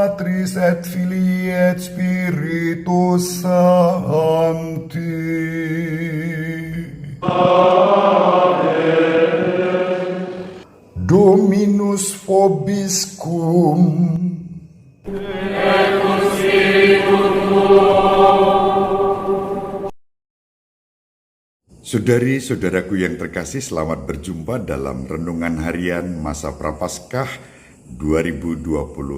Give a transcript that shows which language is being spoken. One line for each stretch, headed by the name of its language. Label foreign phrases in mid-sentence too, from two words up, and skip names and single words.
Latin: Patris et Filii et Spiritus Sancti. Dominus vobiscum.
Indonesian: Saudari-saudaraku yang terkasih, selamat berjumpa dalam Renungan Harian Masa Prapaskah 2021.